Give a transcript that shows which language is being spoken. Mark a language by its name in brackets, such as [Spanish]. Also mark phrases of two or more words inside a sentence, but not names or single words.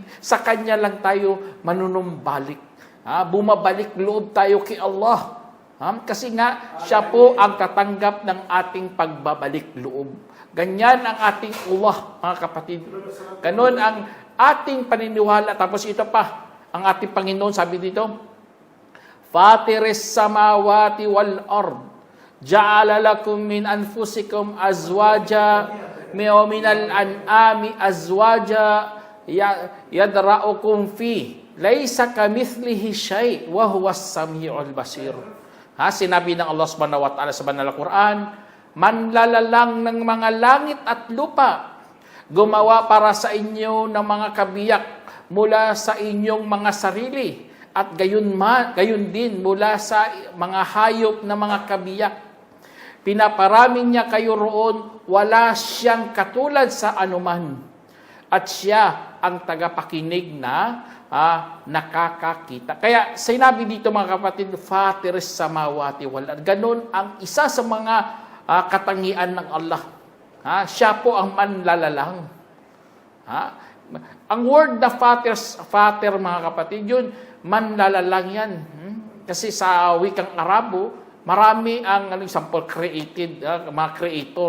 [Filipino] Sa Kanya lang tayo manunumbalik. Bumabalik loob tayo kay Allah. Kasi nga, siya po ang tatanggap ng ating pagbabalik loob. Ganyan ang ating Allah, mga kapatid. Ganon ang ating paniniwala. Tapos ito pa, ang ating Panginoon, sabi dito, [Arabic] فاطر السماوات والأرض جعل لكم من أنفسكم أزواجا من الأنعام أزواجا يذرؤكم في ليس كمثله شيء وهو السميع البصير. [Filipino] Sinabi ng Allah [Arabic] سبحانه وتعالى [Filipino] sa Banal na Quran, manlalalang ng mga langit at lupa, gumawa para sa inyo ng mga kabiyak mula sa inyong mga sarili, at gayon din mula sa mga hayop na mga kabiyak. Pinaparami niya kayo roon, wala siyang katulad sa anuman. At siya ang tagapakinig na nakakakita. Kaya sinabi dito, mga kapatid, [Arabic] فاطر السماوات والأرض. [Filipino] Ganon ang isa sa mga katangian ng Allah. Siya po ang manlalalang. Ang word na father, mga kapatid, yun, manlalalang yan. Kasi sa wikang Arabo, marami ang, example, created, mga creator.